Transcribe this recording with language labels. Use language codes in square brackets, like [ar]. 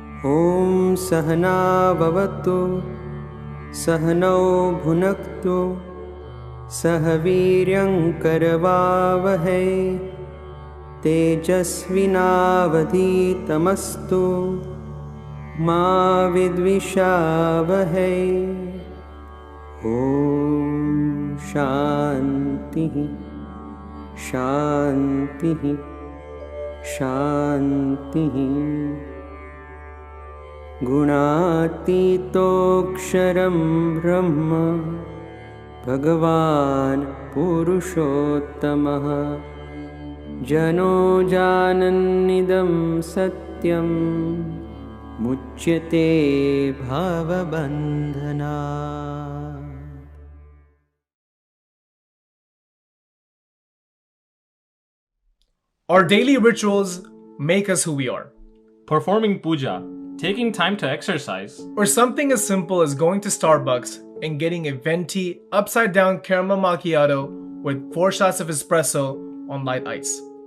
[sa] ॐ सहना भवतु सहनौ भुनक्तु सह वीर्यङ्करवावहै तेजस्विनावधीतमस्तु मा विद्विषावहै। ॐ शान्तिः शान्तिः शान्तिः। गुणातीतोऽक्षरं ब्रह्म भगवान् पुरुषोत्तमः जनो जानन्निदं सत्यं मुच्यते भवबन्धनात्। [en] Our daily rituals make us who we are. Performing puja, taking time to exercise, Or something as simple as going to Starbucks and getting a venti upside down caramel macchiato with 4 shots of espresso on light ice.